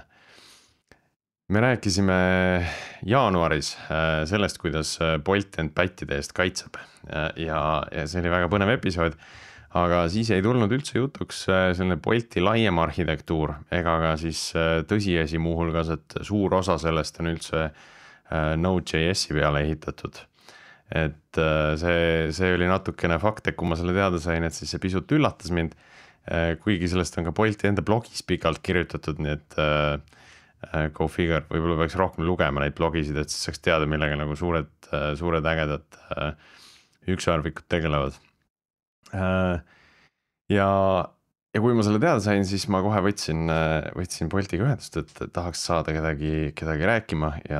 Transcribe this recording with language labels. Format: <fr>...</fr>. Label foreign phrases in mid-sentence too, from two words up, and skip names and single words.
<et>Me rääkisime jaanuaris sellest, kuidas Bolt end pättide eest kaitseb ja see oli väga põnev episood, aga siis ei tulnud üldse jutuks selline Bolti laiem arhitektuur ega ka siis tõsiasi muuhulgas, et suur osa sellest on üldse Node.js-i peale ehitatud. Et see oli natukene fakt, et kui ma selle teada sain, et siis see pisut üllatas mind, kuigi sellest on ka Bolti enda blogis pikalt kirjutatud, nii et</et> <en>go figure,</en> <et>võib-olla peaks rohkem lugema neid blogisid, et siis saaks teada, millega nagu suured ägedad ükssarvikud tegelevad. Ja kui ma selle teada sain, siis ma kohe võtsin Boltiga ühendust, et tahaks saada kedagi rääkima ja</et>